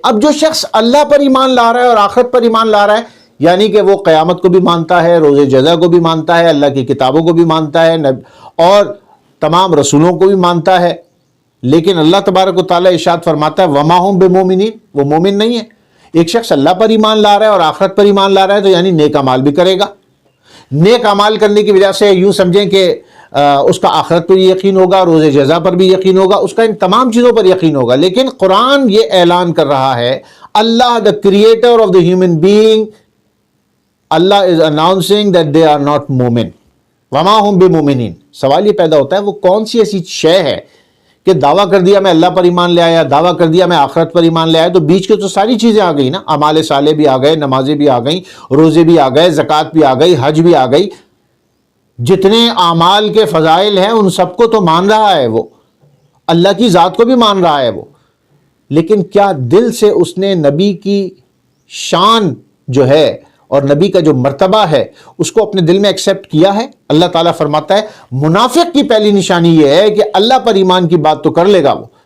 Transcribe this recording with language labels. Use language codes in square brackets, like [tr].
[ur] اب جو شخص اللہ پر ایمان لا رہا ہے اور آخرت پر ایمان لا رہا ہے, یعنی کہ وہ قیامت کو بھی مانتا ہے, روز جزا کو بھی مانتا ہے, اللہ کی کتابوں کو بھی مانتا ہے, اور تمام رسولوں کو بھی مانتا ہے, لیکن اللہ تبارک و تعالیٰ ارشاد فرماتا ہے [ar] وما ہم بمومنین, [ur] وہ مومن نہیں ہے. ایک شخص اللہ پر ایمان لا رہا ہے اور آخرت پر ایمان لا رہا ہے تو یعنی نیک اعمال بھی کرے گا. نیک اعمال کرنے کی وجہ سے یوں سمجھیں کہ اس کا آخرت پر یقین ہوگا, روز جزا پر بھی یقین ہوگا, اس کا ان تمام چیزوں پر یقین ہوگا. لیکن قرآن یہ اعلان کر رہا ہے, [en] Allah the creator of the human being, Allah is announcing that they are not مومن. [ar] وما ہم بمومنین. [ur] سوال یہ پیدا ہوتا ہے وہ کون سی ایسی شے ہے کہ دعویٰ کر دیا میں اللہ پر ایمان لے آیا, دعویٰ کر دیا میں آخرت پر ایمان لے آیا, تو بیچ کے تو ساری چیزیں آ گئی نا, اعمال صالح بھی آ گئے, نمازیں بھی آ گئیں, روزے بھی آ گئے, زکوٰۃ بھی آ گئی, حج بھی آ گئی, جتنے اعمال کے فضائل ہیں ان سب کو تو مان رہا ہے وہ, اللہ کی ذات کو بھی مان رہا ہے وہ, لیکن کیا دل سے اس نے نبی کی شان جو ہے اور نبی کا جو مرتبہ ہے اس کو اپنے دل میں ایکسیپٹ کیا ہے؟ اللہ تعالیٰ فرماتا ہے منافق کی پہلی نشانی یہ ہے کہ اللہ پر ایمان کی بات تو کر لے گا وہ,